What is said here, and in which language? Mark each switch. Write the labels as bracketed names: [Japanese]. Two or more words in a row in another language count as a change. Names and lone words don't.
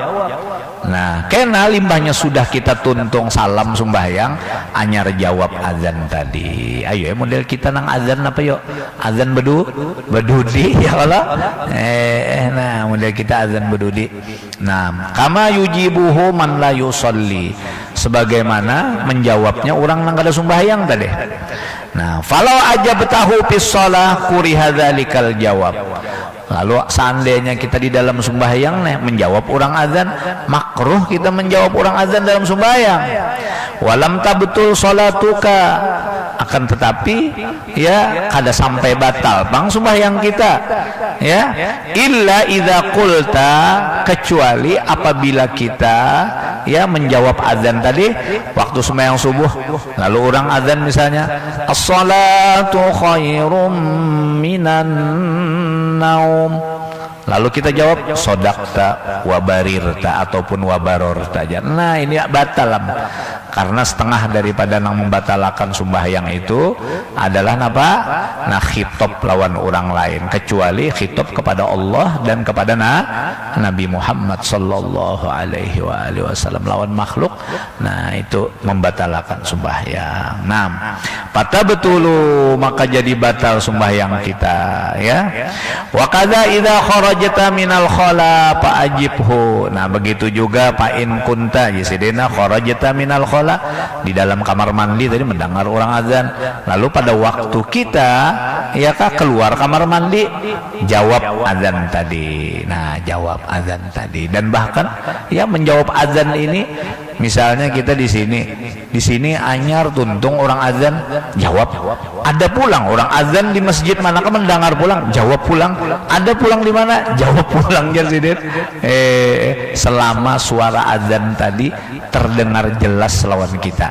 [Banjar] Nah kena limbahnya sudah kita tuntung salam sembahyang anyar jawab azan tadi. Ayo model kita nang azan apa yuk, azan bedudi ya kalau nah model kita azan bedudi. [Arabic] Nah كما يجيبه من لا يصلي, [Banjar] sebagaimana menjawabnya orang nang kada sembahyang tadi. [Arabic] Nah فلو أجبته في الصلاة كره ذلك الجواب. [Banjar] Lalu seandainya kita di dalam sembahyang menjawab orang azan, makruh kita menjawab orang azan dalam sembahyang. [Arabic] ولم تبطل صلاتك, [Banjar] akan tetapi ya kada sampai batal bang sembahyang kita ya, [Arabic] إلا إذا قلت, [Banjar] kecuali apabila kita ya menjawab azan tadi waktu sembahyang subuh, lalu orang azan misalnya [Arabic] الصلاة خير من النوم, [Banjar] lalu kita jawab [Arabic] صدقت وبررت [Banjar] ataupun wabarorta aja. Nah ini batal karena setengah daripada nang membatalkan sembahyang itu adalah apa? Nah khitab lawan orang lain, kecuali khitab kepada Allah dan kepada Nabi Muhammad [Arabic] صلى الله عليه وسلم, [Banjar] lawan makhluk. Nah itu membatalkan sembahyang. Nah pada betulu maka jadi batal sembahyang kita ya. [Arabic] وكذا إذا خرجت من الخلاء فأجبه. [Banjar] Nah begitu juga [Arabic] فإن كنت يا سيدنا خرجت من الخلاء, [Banjar] di dalam kamar mandi tadi mendengar orang azan, lalu pada waktu kita ya kah keluar kamar mandi jawab azan tadi. Nah jawab azan tadi, dan bahkan ya menjawab azan ini misalnya kita di sini anyar tuntung orang azan jawab, ada pulang orang azan di masjid manakah mendengar pulang jawab pulang, ada pulang di mana jawab pulang jadi selama suara azan tadi terdengar jelas lawan kita.